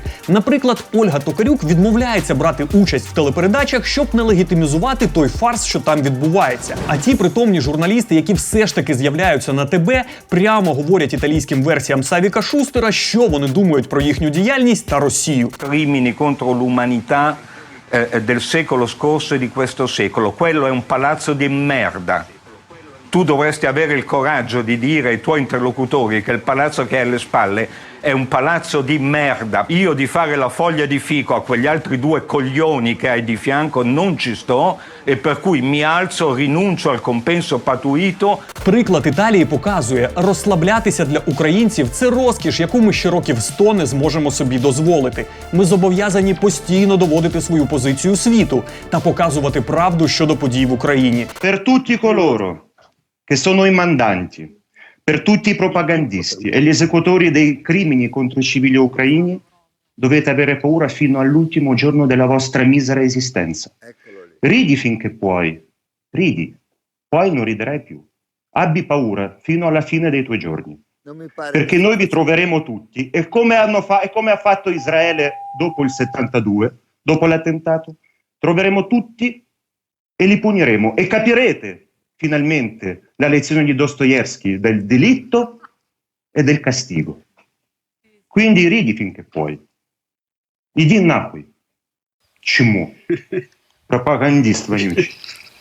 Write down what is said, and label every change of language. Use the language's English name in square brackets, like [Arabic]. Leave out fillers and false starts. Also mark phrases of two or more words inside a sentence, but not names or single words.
[Ukrainian] Наприклад, Ольга Токарюк відмовляється брати участь в телепередачах, щоб не легітимізувати той фарс, що там відбувається. А ті притомні журналісти, які все ж таки з'являються на ТБ, прямо говорять італійським версіям Савіка Шустера, що вони думають про їхню діяльність та Росію. [Italian] Crimini contro l'umanità del secolo scorso e di questo secolo. Quello è un palazzo di merda. Tu dovresti avere il coraggio di dire ai tuoi interlocutori che il palazzo che hai alle spalle è un palazzo di merda. Io di fare la foglia di fico a quegli altri due coglioni che hai di fianco non ci sto e per cui mi alzo, rinuncio al compenso patuito. Приклад Італії показує, розслаблятися для українців – це розкіш, яку ми ще років 100 не зможемо собі дозволити. Ми зобов'язані постійно доводити свою позицію світу та показувати правду щодо подій в Україні. Per tutti coloro che sono i mandanti, per tutti i propagandisti e gli esecutori dei crimini contro i civili ucraini, dovete avere paura fino all'ultimo giorno della vostra misera esistenza. Ridi finché puoi, ridi, poi non riderai più. Abbi paura fino alla fine dei tuoi giorni, perché noi vi troveremo tutti e come ha fatto Israele dopo il 72, dopo l'attentato, troveremo tutti e li puniremo e capirete finalmente la lezione di Dostoevskij del delitto e del castigo. Quindi ridi finché puoi. [Russian] Иди нахуй. Чему? Пропагандист вонючий.